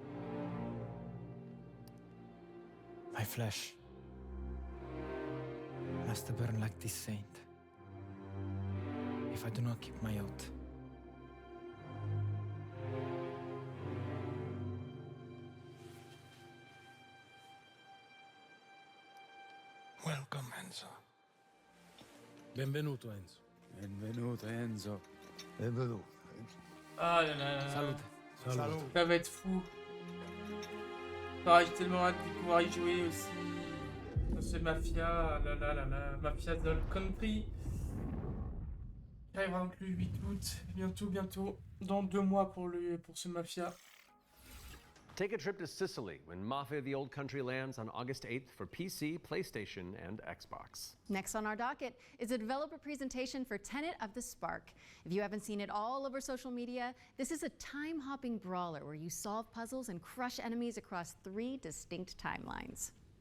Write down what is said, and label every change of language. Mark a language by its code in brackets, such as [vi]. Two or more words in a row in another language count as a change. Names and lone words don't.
[en] My flesh must burn like this saint if I do not keep my oath. Welcome, Enzo. [it] Benvenuto, Enzo. Benvenuto, Enzo. Benvenuto. [fr] Ah là là là. [it] Salute. Salute. [fr] Ça va être fou. Pareil, j'ai tellement hâte de pouvoir y jouer aussi. Dans ce Mafia, Mafia dans le country. Qui arrivera donc le 8 août. Bientôt. Dans 2 mois pour ce Mafia. [en] Take a trip to Sicily when Mafia of the Old Country lands on August 8th for PC, PlayStation, and Xbox. Next on our docket is a developer presentation for Tenet of the Spark. If you haven't seen it all over social media, this is a time-hopping brawler where you solve puzzles and crush enemies across 3 distinct timelines.